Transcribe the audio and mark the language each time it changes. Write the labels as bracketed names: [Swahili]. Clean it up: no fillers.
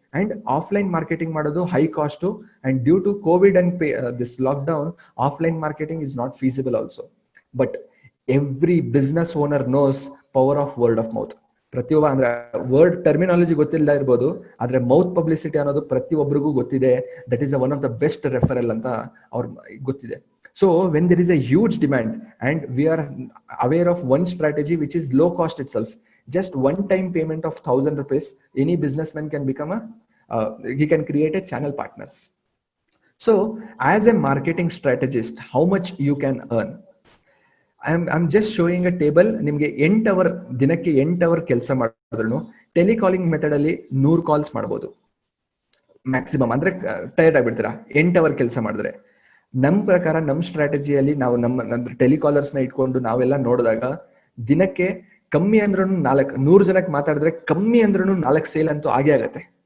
[English] And offline marketing ಮಾಡೋದು high cost. And due to Covid and this lockdown, offline marketing is not feasible also. But every business owner knows power of word of mouth. [Kannada] ಪ್ರತಿಯೊಬ್ಬ ಅಂದ್ರೆ word terminology ಗೊತ್ತಿಲ್ಲ ಇರ್ಬೋದು, ಆದ್ರೆ mouth publicity ಅನ್ನೋದು ಪ್ರತಿಯೊಬ್ಬರಿಗೂ ಗೊತ್ತಿದೆ. [English] that is one of the best referral [Kannada] ಅಂತ ಅವ್ರ ಗೊತ್ತಿದೆ. [English] So when there is a huge demand and we are aware of one strategy which is low cost itself, just one time payment of 1,000 rupees, any businessman can become he can create a channel partners. So as a marketing strategist, how much you can earn? I'm just showing a table. [Kannada] ನಿಮ್ಗೆ 8 hour ದಿನಕ್ಕೆ 8 hour ಕೆಲಸ ಮಾಡಿದ್ರು telecalling method ಅಲ್ಲಿ 100 calls ಮಾಡ್ಬೋದು maximum. ಅಂದ್ರೆ tired ಆಗ್ಬಿಡ್ತೀರಾ 8 hour ಕೆಲಸ ಮಾಡಿದ್ರೆ. ನಮ್ ಪ್ರಕಾರ ನಮ್ ಸ್ಟ್ರಾಟಜಿಯಲ್ಲಿ ನಾವು ನಮ್ಮ ಟೆಲಿಕಾಲರ್ಸ್ ನ ಇಟ್ಕೊಂಡು ನಾವೆಲ್ಲ ನೋಡಿದಾಗ ದಿನಕ್ಕೆ ಕಮ್ಮಿ ಅಂದ್ರೂ 100 ಜನಕ್ಕೆ ಮಾತಾಡಿದ್ರೆ ಕಮ್ಮಿ ಅಂದ್ರೂ 4 ಸೇಲ್ ಅಂತೂ ಆಗೇ ಆಗತ್ತೆ.